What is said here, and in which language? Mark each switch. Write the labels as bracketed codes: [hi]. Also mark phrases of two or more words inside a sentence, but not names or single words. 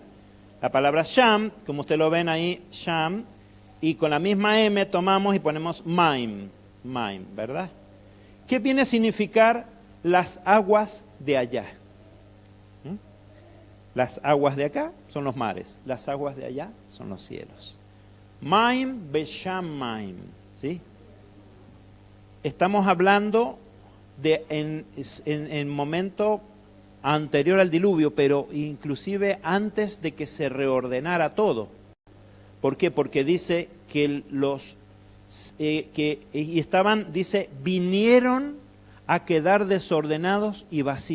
[es] La palabra Sham, como ustedes lo ven ahí, Sham, y con la misma M tomamos y ponemos [he] מים, מים, [es] ¿verdad? ¿Qué viene a significar las aguas de allá? Las aguas de acá son los mares, las aguas de allá son los cielos. [he] מים בשם מים, [es] ¿sí? Estamos hablando de en momento anterior al diluvio, pero inclusive antes de que se reordenara todo. ¿Por qué? Porque dice que dice, vinieron a quedar desordenados y vacíos.